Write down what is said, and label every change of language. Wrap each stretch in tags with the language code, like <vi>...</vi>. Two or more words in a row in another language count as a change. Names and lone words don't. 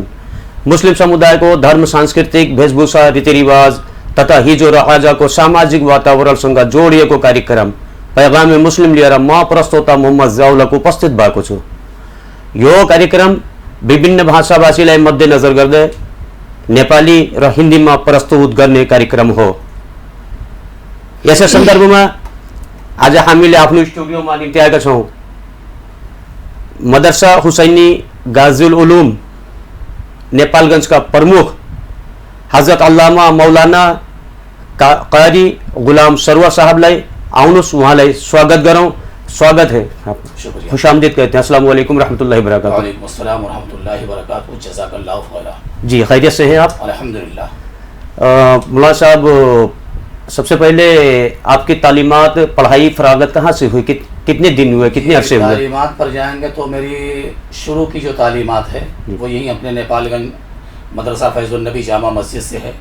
<ne>मुस्लिम समुदाय को धर्म, सांस्कृतिक वेशभूषा, रीतिरिवाज तथा हिजो र आजको सामाजिक वातावरणसँग जोडिएको कार्यक्रम पैगाम मुस्लिम लिएर म प्रस्तोता मोहम्मद जौलक उपस्थित भएको छु। यो कार्यक्रम विभिन्न भाषाभाषीलाई मध्यनजर गर्दै नेपाली र हिन्दीमा प्रस्तुत गर्ने कार्यक्रम हो। यसै सन्दर्भमा आज हामीले आफ्नो स्टुडियोमा निम्ति आएका छौँ। मदरसा हुसैनी गाजुल उलूम नेपालगञ्जका प्रमुख हजरत अल्लामा मौलाना कारी गुलाम सरवर साहबलाई। आउनुहोस् उहाँलाई स्वागत गरौँ।</ne> <hi>स्वागत है, खुश आमदीद कहते हैं।</hi> <ar>السلام عليكم رحمة الله وبركاته. وعليكم السلام و رحمة الله و بركاته. جزاك الله خيرا.</ar> <hi>जी खैरियत से हैं आप?</hi> <ar>अल्हम्दुलिल्लाह।</ar> <hi>मौलाना साहब, सबसे पहले आपकी तालीमात पढ़ाई फरागत कहाँ से हुई? कितने दिन हुए, कितने अरसे हुए? तालीमात पर जाएंगे तो मेरी शुरू की जो तालीमात है वो यहीं अपने नेपालगंज मदरसा फैजुल नबी जामा मस्जिद से है</hi>